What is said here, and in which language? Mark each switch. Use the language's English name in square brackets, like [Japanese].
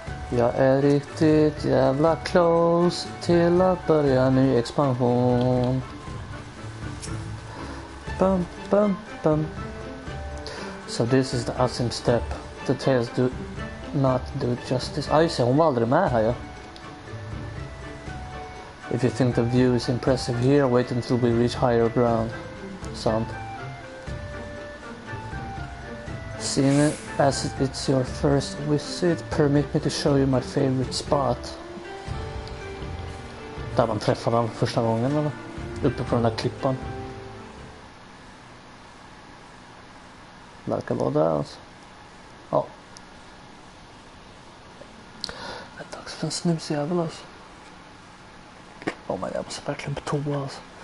[Swedish] Jag är riktigt jävla close till att börja ny expansion. [English] Bum, bum, bum. So this is the Asim step. The tales do not do justice. [Swedish] Ah, just det, hon var aldrig med här, ja. [English] If you think the view is impressive here, wait until we reach higher ground. [Swedish] Sant. [English] Seeing it as it's your first visit, permit me to show you my favorite spot. [Swedish] Där man träffade honom första gången, eller? Uppe på den där klippan. Verkar vara där, alltså. Ja. Det är dags för en snusjävel, alltså. [English] Oh my god, [Swedish] jag måste verkligen på toa, alltså.